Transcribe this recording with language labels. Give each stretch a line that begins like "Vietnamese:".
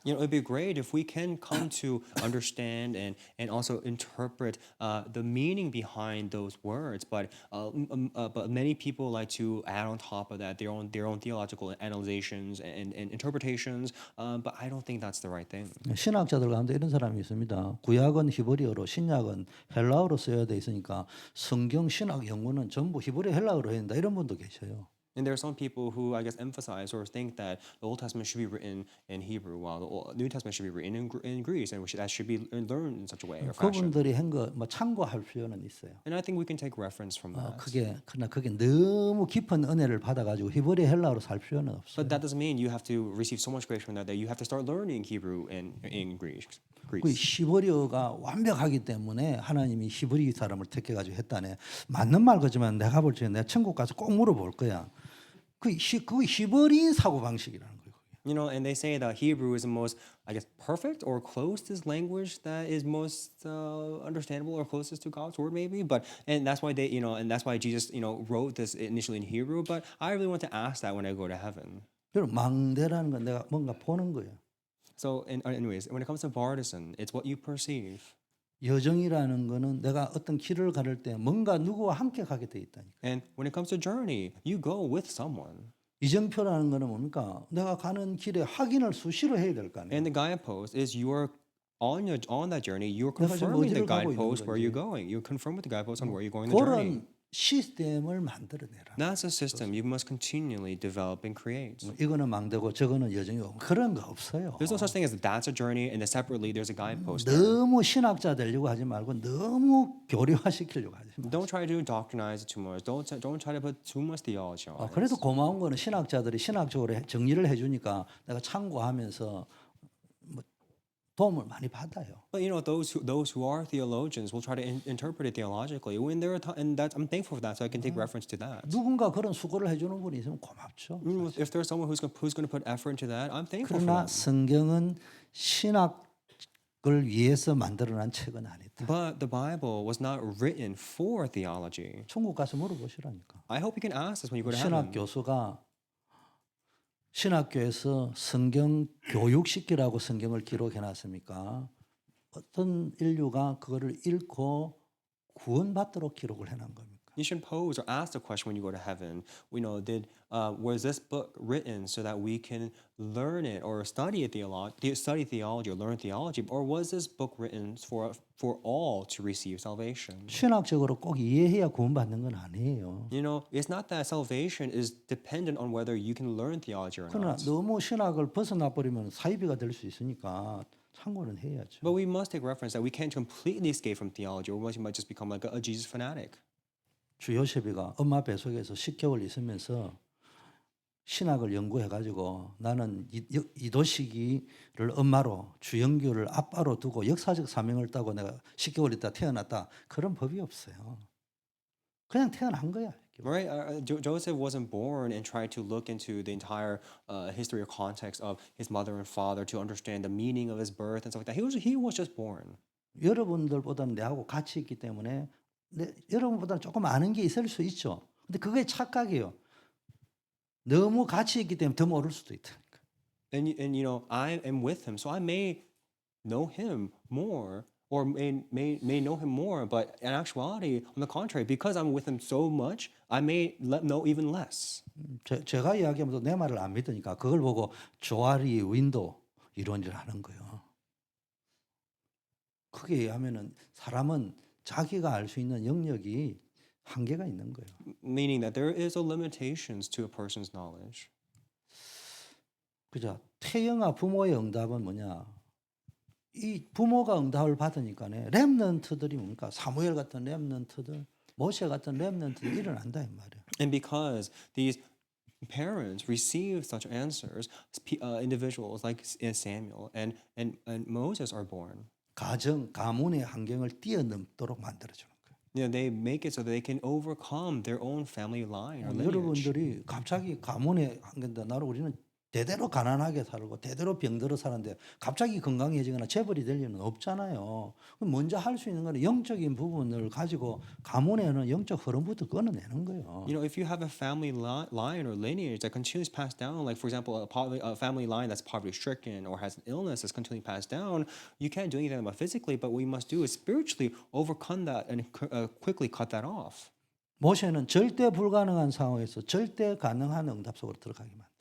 English: You know, it'd be great if we can come to understand and also interpret the meaning behind those words. But many people like to add on top of that their own theological analyzations and interpretations. But I don't think that's the right thing.
Korean: 신학자들 가운데 이런 사람이 있습니다. 구약은 히브리어로 신약은 헬라어로 써야 돼 있으니까 성경 신학 연구는 전부 히브리 헬라어로 해야 된다 이런 분도 계셔요.
English: And there are some people who I guess emphasize or think that the Old Testament should be written in Hebrew, while the New Testament should be written in Greece, and that should be learned in such a way or fashion.
Korean: 그분들이 한 거 뭐 참고할 필요는 있어요.
English: And I think we can take reference from that.
Korean: 그러나 그게 너무 깊은 은혜를 받아가지고 히브리 헬라어로 살 필요는 없어요.
English: But that doesn't mean you have to receive so much grace from that you have to start learning Hebrew in Greece.
Korean: 그 히브리어가 완벽하기 때문에 하나님이 히브리 사람을 택해가지고 했다네. 맞는 말 같지만 내가 볼 적에 내가 천국 가서 꼭 물어볼 거야. 그 히브리인 사고 방식이라는 거예요.
English: You know, and they say that Hebrew is the most, I guess, perfect or closest language that is most understandable or closest to God's word, maybe. And that's why that's why Jesus, wrote this initially in Hebrew. But I really want to ask that when I go to heaven.
Korean: 그럼 망대라는 건 내가 뭔가 보는 거예요.
English: So, anyways, when it comes to partisan, it's what you perceive.
Korean: 여정이라는 거는 내가 어떤 길을 가를 때 뭔가 누구와 함께 가게 돼 있다니까.
English: And when it comes to journey, you go with someone.
Korean: 이정표라는 거는 뭡니까? 내가 가는 길에 확인을 수시로 해야 될 거 아니에요.
English: And the guidepost is you're on that journey, you're
Korean: 내가 지금
English: confirming the
Korean: 어디를 가고 있는
English: guidepost where you're
Korean: 건지.
English: going. You confirm with the guidepost on where you're going the journey.
Korean: 그런 시스템을 만들어내라.
English: That's a system you must continually develop and create.
Korean: 이거는 망대고 저거는 여정이고 그런 거 없어요.
English: There's no such thing as that's a journey and then separately there's a guidepost.
Korean: 너무 신학자 되려고 하지 말고 너무 교리화시키려고 하지 마.
English: Don't try to doctrinize it too much. Don't try to put too much theology on it.
Korean: 그래도 고마운 거는 신학자들이 신학적으로 정리를 해주니까 내가 참고하면서 뭐 도움을 많이 받아요.
English: But those who are theologians will try to interpret it theologically. When there are and that I'm thankful for that, so I can take reference to that.
Korean: 누군가 그런 수고를 해주는 분이 있으면 고맙죠.
English: If there's someone who's going to put effort into that, I'm thankful for
Korean: 그러나
English: that.
Korean: 성경은 신학을 위해서 만들어난 책은 아니다.
English: But the Bible was not written for theology.
Korean: 천국 가서 물어보시라니까.
English: I hope you can ask this when you go to
Korean: 신학
English: heaven.
Korean: 교수가 신학교에서 성경 교육시키라고 성경을 기록해 놨습니까? 어떤 인류가 그거를 읽고 구원받도록 기록을 해놓은 겁니까?
English: You should pose or ask the question when you go to heaven. We know, was this book written so that we can learn it or study theology or learn theology, or was this book written for all to receive salvation?
Korean: 신학적으로 꼭 이해해야 구원받는 건 아니에요.
English: You know, it's not that salvation is dependent on whether you can learn theology or
Korean: 그러나
English: not.
Korean: 너무 신학을 벗어나 버리면 사이비가 될 수 있으니까 참고는 해야죠.
English: But we must take reference that we can't completely escape from theology, or we might just become like a Jesus fanatic.
Korean: 주 요셉이가 엄마 뱃속에서 10개월 있으면서 신학을 연구해 가지고 나는 이도식이를 엄마로 주영규를 아빠로 두고 역사적 사명을 따고 내가 10개월 있다 태어났다. 그런 법이 없어요. 그냥 태어난 거야.
English: Right? Joseph wasn't born and tried to look into the entire history or context of his mother and father to understand the meaning of his birth and stuff like that. He was just born.
Korean: 여러분들보다는 내하고 같이 있기 때문에 여러분보다는 조금 아는 게 있을 수 있죠. 근데 그게 착각이에요. 너무 같이 있기 때문에 더 모를 수도 있다니까.
English: And you know, I am with him, so I may know him more, or may know him more, but in actuality, on the contrary, because I'm with him so much, I may know even less.
Korean: 제가 이야기하면서 내 말을 안 믿으니까 그걸 보고 조아리 윈도 이런 일 하는 거예요. 크게 얘기하면은 사람은 자기가 알 수 있는 영역이 한계가 있는 거예요.
English: Meaning that there is a limitations to a person's knowledge.
Korean: 그죠? 태영아 부모의 응답은 뭐냐? 이 부모가 응답을 받으니까네 렘넌트들이 뭡니까? 사무엘 같은 렘넌트들, 모세 같은 렘넌트들이 일어난다 이 말이에요.
English: And because these parents receive such answers, individuals like Samuel and Moses are born.
Korean: 가문의 환경을 뛰어넘도록 만들어주는 거예요.
English: You know, they make it so that they can overcome their own family line or lineage.
Korean: 여러분들이 갑자기 가문의 환경인데 나를 우리는 대대로 가난하게 살고 대대로 병들어 사는데 갑자기 건강해지거나 재벌이 될 일은 없잖아요. 그럼 먼저 할 수 있는 건 영적인 부분을 가지고 가문에는 영적 흐름부터 끊어내는 거예요.
English: You know, if you have a family line or lineage that continues passed down, like for example, a family line that's poverty-stricken or has an illness that's continually passed down, you can't do anything about physically, but what you must do is spiritually overcome that and quickly cut that off.
Korean: 모세는 절대 불가능한 상황에서 절대 가능한 응답 속으로 들어가게 만들어요.